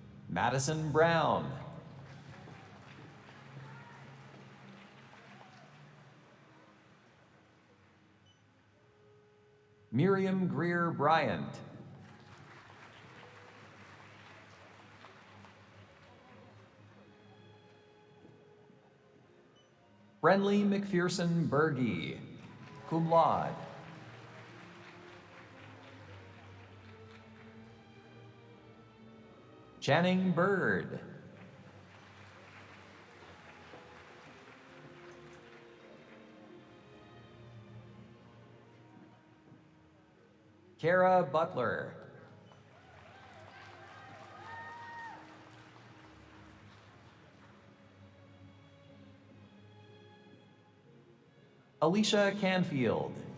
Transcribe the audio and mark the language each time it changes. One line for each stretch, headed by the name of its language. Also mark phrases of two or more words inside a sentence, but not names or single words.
English: Madison Brown. Miriam Greer Bryant. Brenly McPherson Berge,
Latin: cum laude.
English: Channing Bird. Kara Butler. Alicia Canfield.